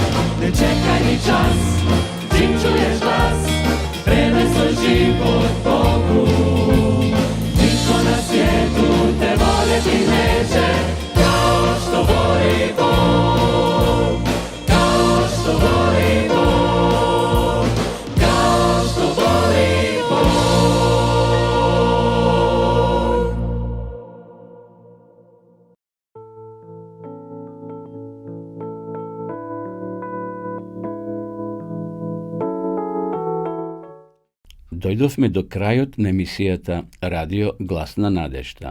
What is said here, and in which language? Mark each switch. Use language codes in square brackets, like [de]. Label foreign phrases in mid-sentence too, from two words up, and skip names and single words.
[hr] Ne čekaj ni čas, čim čuješ glas, predaj svoj život Bogu. Nitko na svijetu te voljeti neće, kao što voli Bog. Kao što voli Bog. Kao što voli Bog. [mk] Дојдовме до крајот на емисијата Радио Глас на надежда.